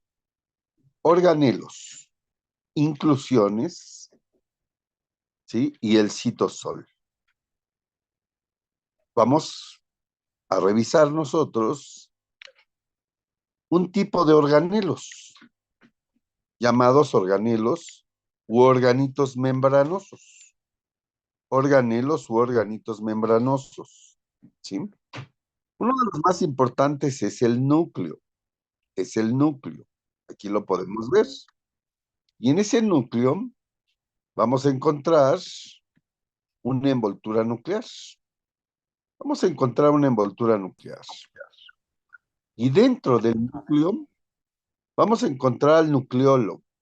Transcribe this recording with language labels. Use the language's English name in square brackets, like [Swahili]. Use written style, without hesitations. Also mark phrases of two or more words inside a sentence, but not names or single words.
[Spanish] Organelos, inclusiones, ¿sí? Y el citosol. Vamos a revisar nosotros un tipo de organelos, llamados organelos u organitos membranosos. Organelos u organitos membranosos, ¿sí? Uno de los más importantes es el núcleo. Aquí lo podemos ver. Y en ese núcleo vamos a encontrar una envoltura nuclear. Y dentro del núcleo vamos a encontrar al nucleolo.